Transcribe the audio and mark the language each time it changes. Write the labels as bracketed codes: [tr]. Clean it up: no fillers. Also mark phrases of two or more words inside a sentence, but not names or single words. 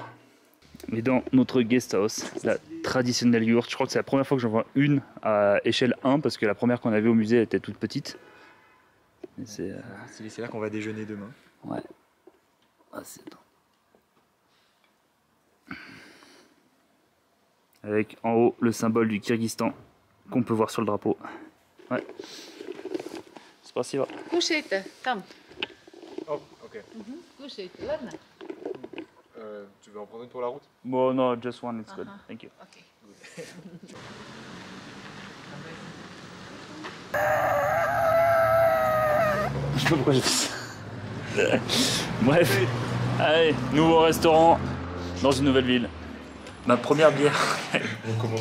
[fr] Et dans notre guest house, la traditionnelle yourte, je crois que c'est la première fois que j'en vois une à échelle 1 parce que la première qu'on avait au musée elle était toute petite. C'est là qu'on va déjeuner demain. Ouais. Ah, c'est... avec en haut le symbole du Kyrgyzstan qu'on peut voir sur le drapeau. Ouais. [ru] Спасибо. Кушайте, там. [en] Oh, ok. [ru] Кушайте, ладно? [fr] Tu veux en prendre une pour la route? Bon, [en] no, just one, it's good. Thank you. [ru] Окей. [fr] Je sais pas pourquoi j'ai fait ça. Bref, allez, nouveau restaurant dans une nouvelle ville. Ma première bière. On commence.